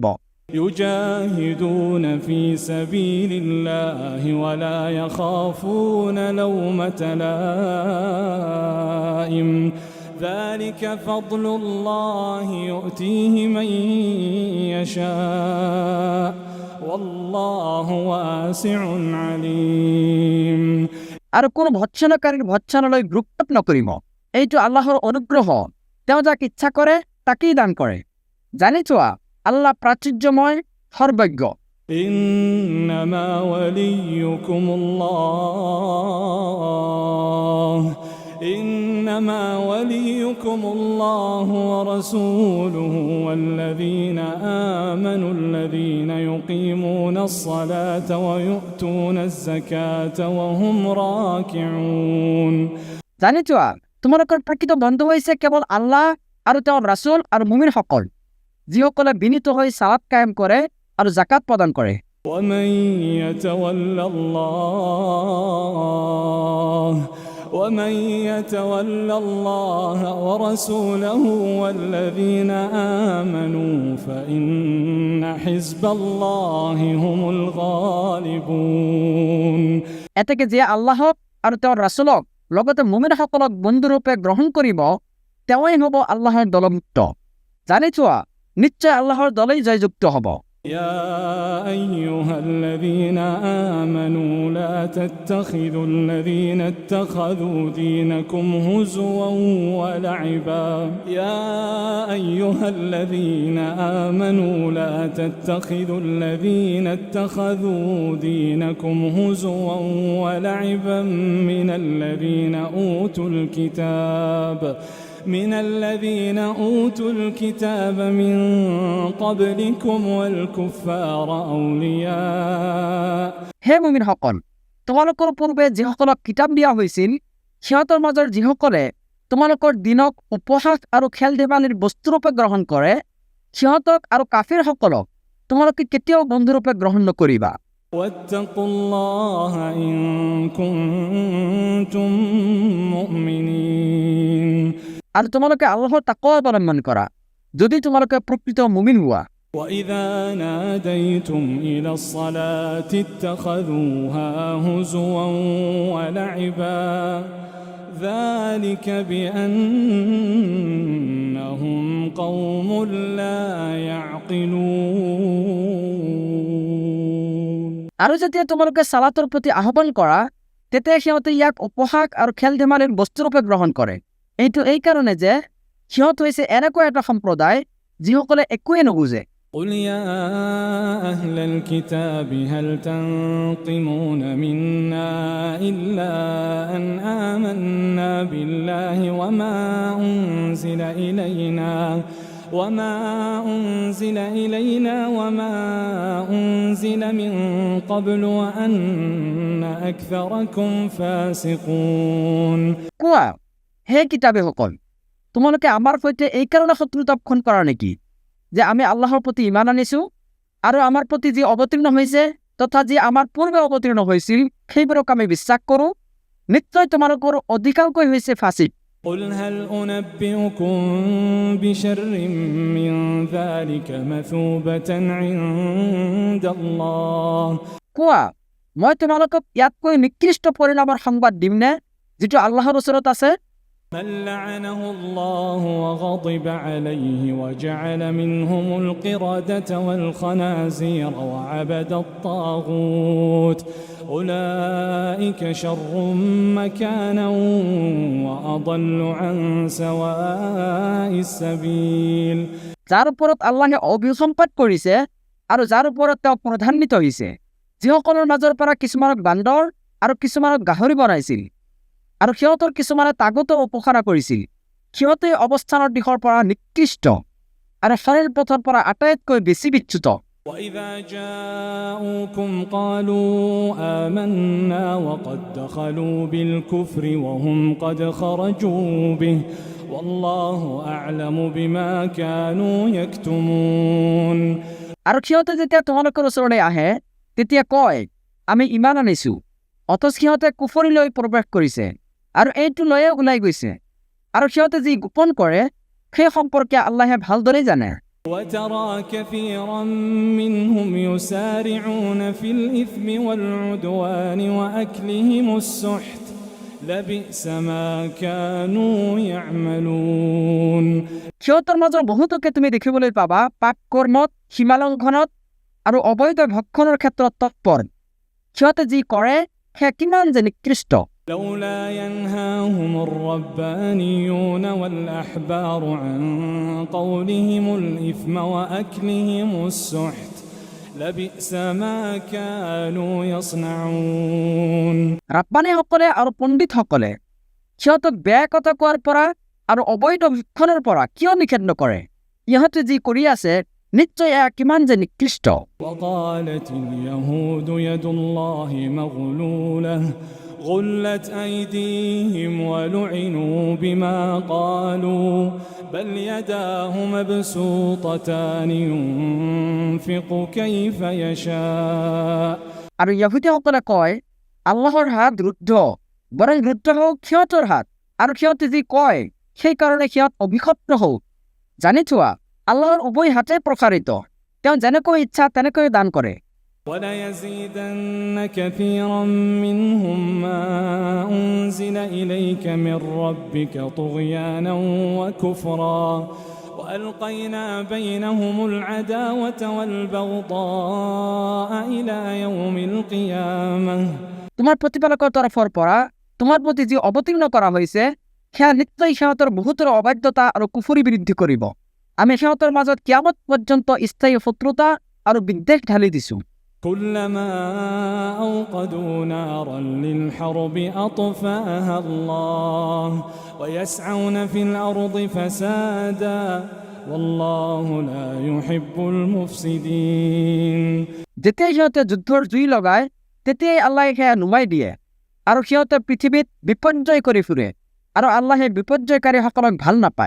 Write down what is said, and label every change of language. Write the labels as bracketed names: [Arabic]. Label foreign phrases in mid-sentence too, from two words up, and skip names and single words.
[Arabic] يجاهدون في سبيل الله ولا يخافون لومة لائم ذلك فضل الله يؤتيه من يشاء والله واسع عليم [Assamese] আৰু কোনো ভৎসনাকাৰীৰ ভৎসনালৈ ভ্ৰুক্ষেপ নকৰিব। এইটো আল্লাহৰ অনুগ্ৰহ, তেওঁ যাক ইচ্ছা কৰে তাকেই দান কৰে। জানি থোৱা, আল্লাহ প্ৰাচুৰ্যময়, সৰ্বজ্ঞ। [Arabic] إنما وليكم الله ورسوله والذين آمنوا الذين يقيمون الصلاة ويؤتون الزكاة وهم راكعون [Assamese] জানি থোৱা, তোমালোকৰ প্ৰকৃত বন্ধু হৈছে কেৱল আল্লাহ আৰু তেওঁৰ ৰাছুল আৰু মুমিনসকল, যিসকলে বিনীত হৈ সালাত কায়েম কৰে আৰু জাকাত প্ৰদান কৰে। [Arabic] ومن يتول الله ورسوله والذين آمنوا فإن حزب الله هم الغالبون [Assamese] এতেকে যে আল্লাহক আৰু তেওঁৰ ৰাছুলক লগতে মুমিনসকলক বন্ধুৰূপে গ্ৰহণ কৰিব তেওঁই হ'ব আল্লাহৰ দলভুক্ত। জানি থোৱা, নিশ্চয় আল্লাহৰ দলেই জয়যুক্ত হ'ব। [Arabic] يا أيها الذين آمنوا لا تتخذوا الذين اتخذوا دينكم هزوا ولعبا يا أيها الذين آمنوا لا تتخذوا الذين اتخذوا دينكم هزوا ولعبا من الذين أوتوا الكتاب من قبلكم والكفار أولياء [Assamese] হে মুমিন সকল, তোমালোকৰ পূৰ্বে যিসকলক কিতাপ দিয়া হৈছিল সিহঁতৰ মাজৰ যিসকলে তোমালোকৰ দিনক উপহাস আৰু খেল ধেমালিৰ বস্তুৰূপে গ্ৰহণ কৰে, সিহঁতক আৰু কাফিৰসকলক তোমালোকে কেতিয়াও বন্ধুৰূপে গ্ৰহণ নকৰিবা। [Arabic] واتقوا الله إن كنتم مؤمنين [Assamese] আৰু তোমালোকে আল্লাহৰ তাকৱা অৱলম্বন কৰা যদি তোমালোকে প্ৰকৃত মুমিন হোৱা। [Arabic] وإذا ناديتم إلى الصلاة اتخذوها هزوا ولعبا ذلك بأنهم قوم لا يعقلون [Assamese] আৰু যেতিয়া তোমালোকে সালাতৰ প্ৰতি আহ্বান কৰা তেতিয়া সিহঁতে ইয়াক উপহাস আৰু খেল ধেমালিৰ বস্তুৰূপে গ্ৰহণ কৰে। এইটো এই কাৰণে যে সিহঁত হৈছে এনেকুৱা এটা সম্প্ৰদায় যিসকলে একোৱে নুবুজে। [Arabic] قل يا أهل الكتاب هل تنقمون منا إلا أن آمنا بالله وما أنزل إلينا وما أنزل من قبل وأن أكثركم فاسقون [Assamese] কোৱা, হে কিতাপীসকল, তোমালোকে আমাৰ সৈতে এই কাৰণে শত্ৰুতাপক্ষণ কৰা নেকি যে আমি আল্লাহৰ প্ৰতি ইমান আনিছোঁ আৰু আমাৰ প্ৰতি যি অৱতীৰ্ণ হৈছে তথা যি আমাৰ পূৰ্বে অৱতীৰ্ণ হৈছিল সেইবোৰক আমি বিশ্বাস কৰোঁ। নিশ্চয় তোমালোকৰ অধিকাংশই হৈছে ফাছিক। [Arabic] قل هل أنبئكم بشر من ذلك مثوبة عند الله [Assamese] কোৱা, মই তোমালোকক ইয়াতকৈ নিকৃষ্ট পৰিণামৰ সংবাদ দিমনে যিটো আল্লাহৰ ওচৰত আছে? [Arabic] من لعنه الله وغضب عليه وجعل منهم القردة والخنازير وعبد الطاغوت أولئك شر مكانا وأضل عن سواء السبيل [Assamese] যাৰ ওপৰত আল্লাহে অভিসম্পাত কৰিছে আৰু যাৰ ওপৰত তেওঁ প্ৰধান্বিত হৈছে, যিসকলৰ মাজৰ পৰা কিছুমানক বান্দৰ আৰু কিছুমানক গাহৰি বনাইছিল আৰু সিহঁতৰ কিছুমানে তাগুতৰ উপাসনা কৰিছিল, সিহঁতে অৱস্থানৰ দিশৰ পৰা নিকৃষ্ট আৰু সৰল পথৰ পৰা আটাইতকৈ বেছি বিচ্যুত। [Arabic] وإذا جاءوكم قالوا آمنا وقد دخلوا بالكفر وهم قد خرجوا به والله أعلم بما كانوا يكتمون [Assamese] আৰু সিহঁতে যেতিয়া তোমালোকৰ ওচৰলৈ আহে তেতিয়া কয় আমি ইমান আনিছোঁ, অথচ সিহঁতে কুফৰিলৈ প্ৰৱেশ কৰিছে আৰু এইটো লৈয়ে ওলাই গৈছে আৰু সিহঁতে যি গোপন কৰে সেই সম্পৰ্কে আল্লাহে ভালদৰে জানে। [Arabic] وترى كثيرا منهم يسارعون في الإثم والعدوان وأكلهم السحت لبئس ما كانوا يعملون [Assamese] সিহঁতৰ মাজৰ বহুতকে তুমি দেখিবলৈ পাবা পাপ কৰ্মত, সীমালংঘনত আৰু অবৈধ ভক্ষণৰ ক্ষেত্ৰত তৎপৰ। সিহঁতে যি কৰে সেয়া কিমান যে নিকৃষ্ট। [Arabic] لولا ينهاهم الربانيون والأحبار عن قولهم الإثم وأكلهم السحت لبئس ما كانوا يصنعون [Assamese] ৰাব্বানীসকলে আৰু পণ্ডিতসকলে সিহঁতক বেয়া কথা কোৱাৰ পৰা আৰু অবৈধ ভক্ষণৰ পৰা কিয় নিষেধ নকৰে? ইহঁতে যি কৰি আছে নিশ্চয় এয়া কিমান যে নিকৃষ্ট। [Arabic] وقالت اليهود يد الله مغلولة غلت أيديهم ولعنوا بما قالوا بل يداه مبسوطتان ينفق كيف يشاء [Assamese] আৰু ইহুদীসকলে কয় আল্লাহৰ হাত ৰুদ্ধ, বৰং ৰুদ্ধ হওক সিহঁতৰ হাত, আৰু সিহঁতে যি কয় সেইকাৰণে সিহঁত অভিশপ্ত হওক। জানি থোৱা, আল্লাহৰ উভয় হাতে প্ৰসাৰিত, তেওঁ যেনেকৈ ইচ্ছা তেনেকৈ দান কৰে। [Arabic] وَلَيَزِيدَنَّ كَثِيرًا مِّنْهُم مَّا أُنزِلَ إِلَيْكَ مِن رَّبِّكَ طُغْيَانًا وَكُفْرًا وألقينا بينهم العداوة والبغضاء إلى يوم القيامة [Assamese] তোমাৰ প্ৰতিপালকৰ তৰফৰ পৰা তোমাৰ প্ৰতি যি অৱতীৰ্ণ কৰা হৈছে সেয়া নিশ্চয় সিহঁতৰ বহুতৰ অবাধ্যতা আৰু কুফৰি বৃদ্ধি কৰিব। আমি সিহঁতৰ মাজত কিয়ামত পৰ্যন্ত স্থায়ী শত্ৰুতা আৰু বিদ্বেষ ঢালি দিছোঁ। [Arabic] كلما أوقدوا نارا للحرب أطفأها الله ويسعون في الأرض فسادا والله لا يحب المفسدين [Assamese] যেতিয়াই সিহঁতে যুদ্ধৰ জুই লগায় তেতিয়াই আল্লাহে সেয়া নুমাই দিয়ে আৰু সিহঁতে পৃথিৱীত বিপৰ্যয় কৰি ফুৰে আৰু আল্লাহে বিপৰ্যয়কাৰীসকলক ভাল নাপায়।